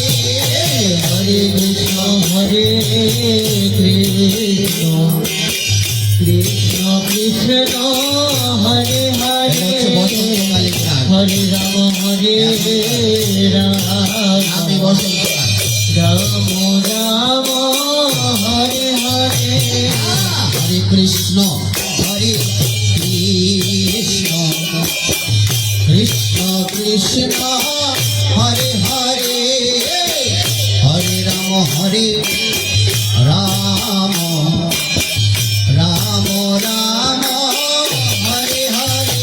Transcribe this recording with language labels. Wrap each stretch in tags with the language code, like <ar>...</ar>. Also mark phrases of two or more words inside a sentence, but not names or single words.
<sa>Hare Krishna, Krishna Krishna, Hare</sa> <bn>এটা হচ্ছে</bn> <sa>Hare,</sa> <bn>বসন্তকালীন গান।</bn> <sa>Hare Rama, Hare</sa> <bn>আমি</bn> <sa>Rama,</sa> <bn>বসন্তকাল।</bn> <sa>Rama Rama, Hare Hare. Hare Krishna, Krishna Krishna Krishna, Hare Hare, Hare Rama, Rama Rama, Hare Hare.</sa>